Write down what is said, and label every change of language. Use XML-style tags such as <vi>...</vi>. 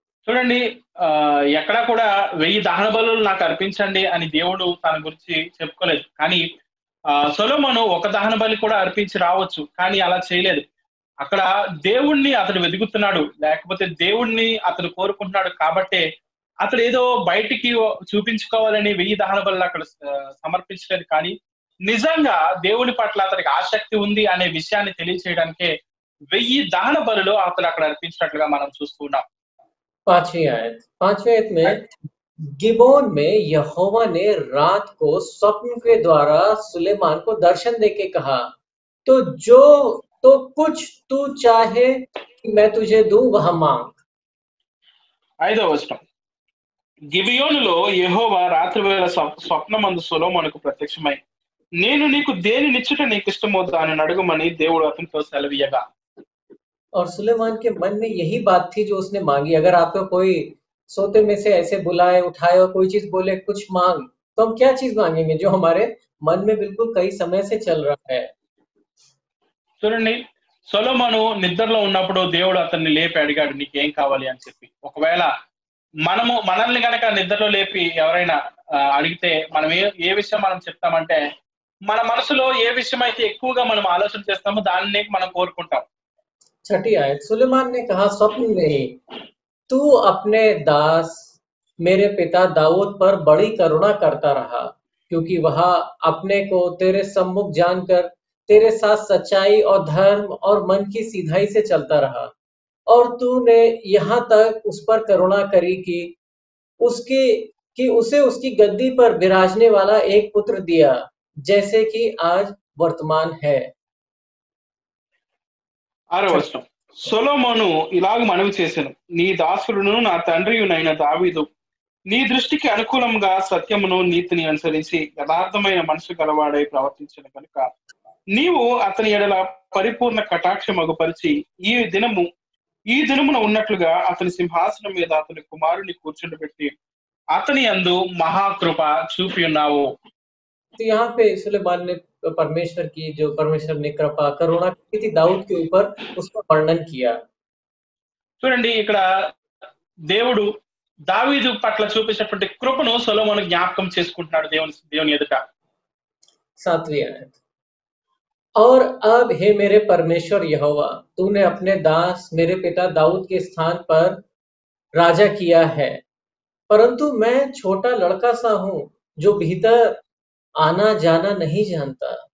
<te>చూడండి, ఎక్కడా కూడా 1000 దహన బలులు నాకు అర్పించండి అని దేవుడు తన గురించి చెప్పుకోలేదు. కానీ సొలొమోను ఒక దహన బలి కూడా అర్పించి రావచ్చు, కానీ అలా చేయలేదు. అక్కడ దేవుణ్ణి అతడు వెతుకుతున్నాడు, లేకపోతే దేవుణ్ణి అతడు కోరుకుంటున్నాడు కాబట్టే అతడు ఏదో బయటికి చూపించుకోవాలని 1000 దహన బలులు అక్కడ సమర్పించలేదు. కానీ నిజంగా దేవుని పట్ల అతనికి ఆసక్తి ఉంది అనే విషయాన్ని తెలియచేయడానికే 1000 దహన బలులు అతడు అక్కడ అర్పించినట్లుగా మనం చూస్తూ ఉన్నాం.</te> <hi>5वीं आयत में गिबोन में यहोवा ने रात को स्वप्न के द्वारा सुलेमान को दर्शन देके कहा, तो कुछ तू चाहे कि मैं तुझे दूं वह मांग।</hi> <te>5వ వచనం, గిబియోనులో యెహోవా రాత్రి వేళ స్వప్నమందు సొలొమోనుకు ప్రత్యక్షమై, నేను నీకు దేనినిచ్చుట నీకు ఇష్టమో దానిని అడుగుమని దేవుడు అతనితో సెలవీయగా.</te> <hi>और सुलेमान के मन में यही बात थी जो उसने मांगी। अगर आपको कोई सोते में से ऐसे बुलाए उठाए और कोई चीज बोले कुछ मांग, तो हम क्या चीज मांगेंगे जो हमारे मन में बिल्कुल कई समय से चल रहा है।</hi> <te>చూడండి, సొలొమోను నిద్రలో ఉన్నప్పుడు దేవుడు అతన్ని లేపి అడిగాడు, నీకేం కావాలి అని చెప్పి. ఒకవేళ మనల్ని గనక నిద్రలో లేపి ఎవరైనా అడిగితే మనం ఏ విషయం మనం చెప్తామంటే, మన మనసులో ఏ విషయం అయితే ఎక్కువగా మనం ఆలోచన చేస్తామో దాన్ని మనం కోరుకుంటాం.</te> <hi>6वीं आयत, सुलेमान ने कहा स्वप्न में ही, तू अपने दास मेरे पिता दाऊद पर बड़ी करुणा करता रहा, क्योंकि वह अपने को तेरे सम्मुख जानकर तेरे साथ सच्चाई और धर्म और मन की सीधाई से चलता रहा, और तूने यहाँ तक उस पर करुणा करी कि उसे उसकी गद्दी पर विराजने वाला एक पुत्र दिया, जैसे कि आज वर्तमान है।</hi> <te>6వ వచనం, సొలొమోను ఇలాగ మనవి చేసెను, నీ దాసుడును నా తండ్రియునైన దావీదు నీ దృష్టికి అనుకూలంగా సత్యమును నీతిని అనుసరించి యథార్థమైన మనసు గలవాడై ప్రవర్తించిన కనుక నీవు అతని ఎడల పరిపూర్ణ కటాక్షమగుపరిచి ఈ దినమున ఉన్నట్లుగా అతని సింహాసనం మీద అతని కుమారుని కూర్చుండబెట్టి అతని యందు మహాకృప చూపి ఉన్నావు.</te> <hi>तो यहाँ पे सुलेमान ने परमेश्वर ने कृपा करुणा की थी दाऊद के ऊपर, उसका वर्णन किया।</hi> <te>చూడండి, ఇక్కడ దేవుడు దావీదు పట్ల చూపించినటువంటి కృపను సొలొమోను జ్ఞాపకం చేసుకుంటున్నాడు దేవుని ఎదుట.</te> <hi>7वीं आयत, और अब हे मेरे परमेश्वर यहोवा, तूने अपने दास मेरे पिता दाऊद के स्थान पर राजा किया है, परंतु मैं छोटा लड़का सा हूं जो भीतर आना जाना नहीं जानता।</hi>